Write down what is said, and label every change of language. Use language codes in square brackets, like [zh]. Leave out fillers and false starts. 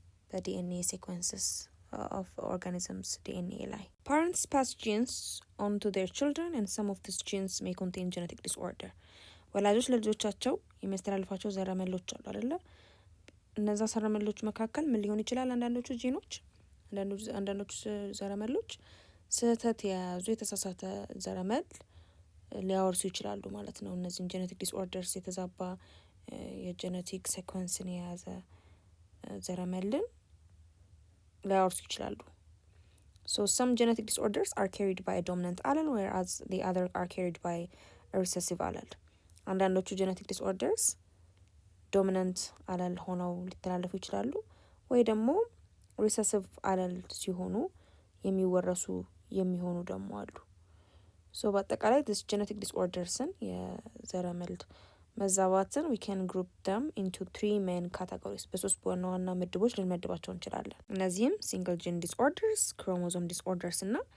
[en] በዲኤንኤ ሴኩዌንስስ of organisms DNA ላይ። Parents pass genes on to their children and some of these genes may contain genetic disorder። [am] ወላጆች ለልጆቻቸው የሚያስተላልፏቸው ዘረመሎች አሉ አይደለ? እነዛ ዘረመሎች መካከል ምን ሊሆን ይችላል? አንዳንዶቹ ጂኖች፣ አንዳንዶቹ ዘረመሎች ስህተት የያዙ የተሳሳተ ዘረመል ሊያወርሱ ይችላሉ ማለት ነው። እነዚህን ጄኔቲክ ዲስኦርደርስ የተዛባ የጄኔቲክ ሴኮንስን የያዘ ዘረመልን ሊያወርሱ ይችላሉ። [en] So some genetic disorders are carried by a dominant allele whereas the other are carried by a recessive allele. [am] አንዳንዶቹ ጄኔቲክ ዲስኦርደርስ ዶሚናንት አለል ሆነው ሊተላለፉ ይችላሉ ወይ ደግሞ ሪሰሲቭ አለል ሲሆኑ የሚወረሱ የሚሆኑ ደግሞ አሉ። ሶ በአጠቃላይ this genetic disorders-ን የዘረመል መዛባትን [en] we can group them into 3 main categories [am] በሶስት ዋና ዋና ምድቦች ልንመድባቸው እንችላለን። እነዚህም single gene disorders, chromosome disorders እና